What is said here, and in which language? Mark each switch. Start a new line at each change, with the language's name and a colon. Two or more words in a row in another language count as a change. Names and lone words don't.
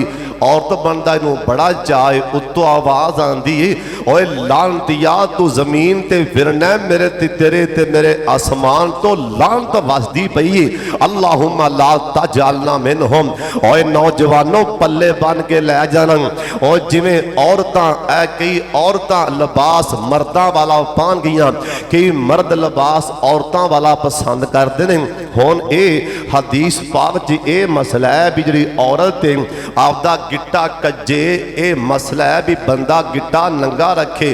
Punjabi: عورت بنتا اینوں بڑا چاہے، اتوں آواز آتی ہے اوئے لعنتیا تو زمین تے پھرنا میرے تے تیرے تے میرے آسمان تو لعنت وسدی پئی ہے.
Arabic: اللهم لا تجعلنا منهم.
Punjabi: اوئے نوجوانو پلے بن کے لے جانا۔ اور جویں عورتاں کئی عورتاں لباس مرداں والا پان گئیاں، کئی مرد لباس عورتاں والا پسند کرتے ہیں. ہن یہ حدیث پاک چ یہ مسئلہ ہے بھی جی عورت آپدا گٹا کجے، یہ مسئلہ ہے بھی بندہ گٹا ننگا رکھے.